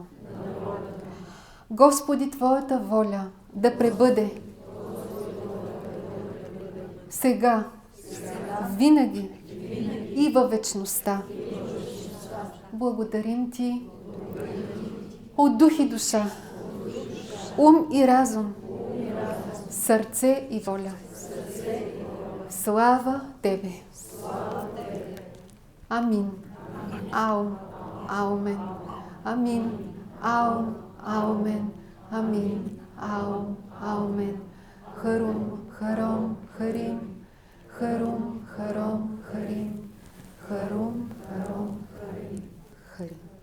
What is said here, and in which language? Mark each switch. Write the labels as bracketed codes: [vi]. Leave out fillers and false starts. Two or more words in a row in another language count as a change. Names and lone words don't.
[bg] Господи, Твоята воля да пребъде сега, винаги и във вечността. Благодарим Ти от дух и душа, ум и разум, сърце и воля. Слава Тебе! Амин. Аум. Аумен. Амин. Аум. Аумен. Амин. Аум. Аумен. Харум. Харом. Харим. Харум. Харом. Харим. Харум. Харом. Харим. Харим.